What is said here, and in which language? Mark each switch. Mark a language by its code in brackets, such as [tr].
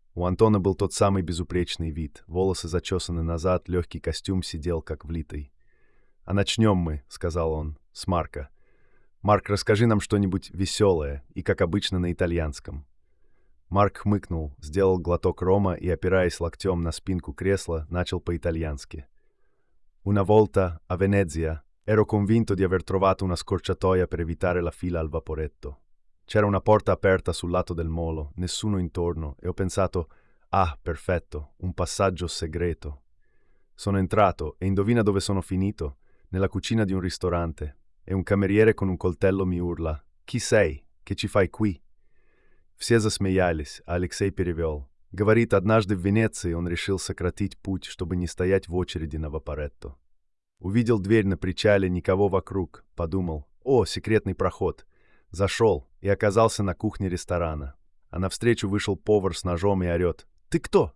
[ru] У Антона был тот самый безупречный вид. Волосы зачесаны назад, легкий костюм сидел как влитый. «А начнем мы», — сказал он, — «с Марка. Марк, расскажи нам что-нибудь веселое и, как обычно, на итальянском». Марк хмыкнул, сделал глоток рома и, опираясь локтем на спинку кресла, начал по-итальянски. [it] «Una volta a Venezia ero convinto di aver trovato una scorciatoia per evitare la fila al vaporetto. C'era una porta aperta sul lato del molo, nessuno intorno, e ho pensato: ah, perfetto, un passaggio segreto. Sono entrato, e indovina dove sono finito? Nella cucina di un ristorante. E un cameriere con un coltello mi urla: chi sei? Che ci fai qui?» [ru] Все засмеялись, а Алексей перевел. Говорит, однажды в Венеции он решил сократить путь, чтобы не стоять в очереди на вапоретто. Увидел дверь на причале, никого вокруг. Подумал: «О, секретный проход». Зашел и оказался на кухне ресторана. А навстречу вышел повар с ножом и орет: «Ты кто?